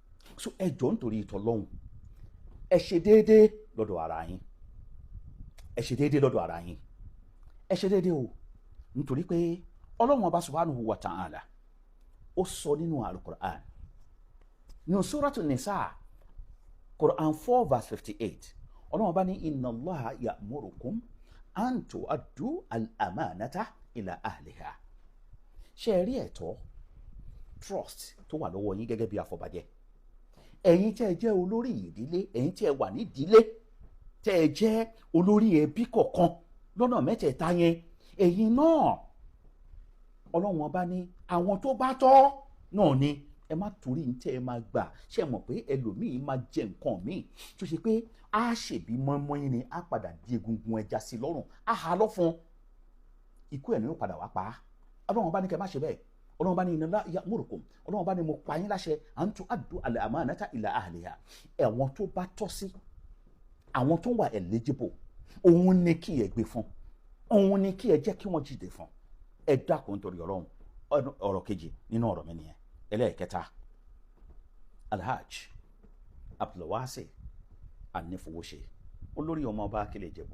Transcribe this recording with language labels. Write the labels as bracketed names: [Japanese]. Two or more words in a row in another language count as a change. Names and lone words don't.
[Yoruba] so ẹ jọ̀ọ́ nítorí ìtọ́lọ́hún ẹ ṣe déédéé lọ́dọ̀ ara yín, ẹ ṣe déédéé lọ́dọ̀ ara yín, ẹ ṣe déédéé o, nítorí pé ọlọ́run ọba [Arabic] سبحانه وتعالى [Yoruba] ó sọ nínú al-Qur'an nínú Suratu Nisa Qur'an 4 verse 58 ọlọ́run ọba ní [Arabic] إن الله يأمركم أن تؤدوا الأمانات إلى أهلها. [Yoruba] ṣe rí ẹ̀tọ́ trust tó wà lọ́wọ́ yín gẹ́gẹ́ bí afọbajẹ, ẹ̀yin tẹ́ ẹ jẹ́ olórí ìdílé, ẹ̀yin tí ẹ wà nídìílé, tẹ́ ẹ jẹ́ olórí ẹbí kọ̀ọ̀kan lọ́nà mẹ́tẹ̀ẹ̀ta yẹn, ẹ̀yin náà ọlọ́run ọba ní àwọn tó bá tọ́ náà ni ẹ má torí ní tẹ́ ẹ máa gbà. ṣe mọ̀ pé ẹlòmíì máa jẹ nǹkan míì tó ṣe pé á ṣèbí mọ́ínmọ́ín ni á padà di egungun ẹja sí lọ́rùn, á ha lọ́fun, ikú ẹ̀ ní ó padà wá pa á. ọlọ́run ọba ní kẹ́ má ṣe bẹ́ẹ̀, ọlọ́run bá ní [Arabic] إن الله يأمركم, [Yoruba] ọlọ́run bá ní mo pa yín láṣẹ [Arabic] أن تؤدوا الأمانات إلى أهلها. [Yoruba] àwọn tó bá tọ́ sí, àwọn tó wà eligible, òun ni kí ẹ gbé fún, òun ni kí ẹ jẹ́ kí wọ́n jíde fún. ẹ dákun torí ọlọ́run. ọ̀rọ̀ kejì nínú ọ̀rọ̀ mi nìyẹn. ẹlẹ́ẹ̀kẹta, Alhaj Abdulwasi Anífowóṣe, olórí ọmọ ọba Akílẹ̀ Ìjẹ̀bú.